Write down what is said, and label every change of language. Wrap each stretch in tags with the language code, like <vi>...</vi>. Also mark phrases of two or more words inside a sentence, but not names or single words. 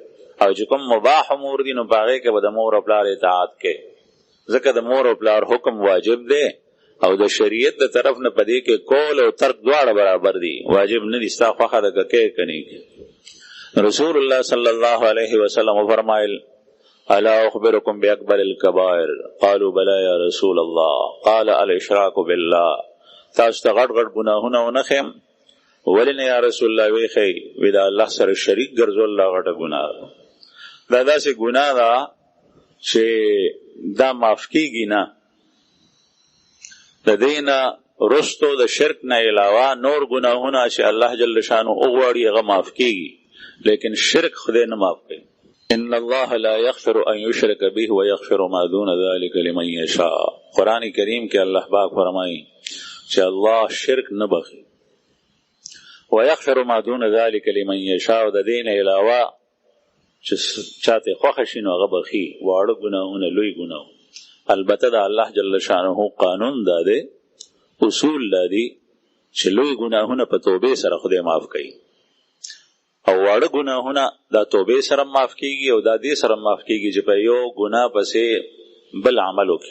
<ps>او چې کوم مباح امور دي نو په هغې کې به د مور پلار اطاعت کې، ځکه د مور او پلار حکم واجب دی او د شریعت د طرف نه پدې کې کول او ترک دواړه برابر دي، واجب نه دي، ستا خوښه ده که کې کني.</ps> <ar>رسول الله صلی الله علیه وسلم فرمایل الا اخبرکم باکبر الکبائر قالوا بلا یا رسول الله قال الاشراک بالله.</ar> <ps>تاسو ته غټ غټ ګناهونه ونه ښیم؟ ولې نه</ps> <ar>یا رسول الله؟</ar> <ps>وی ښی وی د الله سره شریک ګرځول دا غټه ګناه ده. دا داسې ګناه ده چې دا معاف کیږي نه. د دې نه رستو د شرک نه علاوه نور ګناهونه چې الله</ps> <ar>جل شانه</ar> <ps>وغواړي هغه معاف کیږي، لیکن شرک خدای نه معاف کوي.</ps> <ar>ان الله لا يغفر ان يشرك به ويغفر ما دون ذلك لمن يشاء.</ar> <ps>قرآن کریم کې الله پاک فرمایي چې الله شرک نه بخي،</ps> <ar>ويغفر ما دون ذلك لمن يشاء،</ar> <ps>د دې نه علاوه چې چاته خوښه شي نو هغه بخي، واړه ګناهونه لوی ګناهونه. البته د الله</ps> <ar>جل شانه</ar> <ps>قانون دا دی، اصول دا دی چې لوی ګناهونه په توبې سره خدای معاف کوي او واړه ګناهونه دا توبې سره معاف کیږي او دا دې سره معاف کیږي چې په یو ګناه پسې بل عمل وکړي.</ps>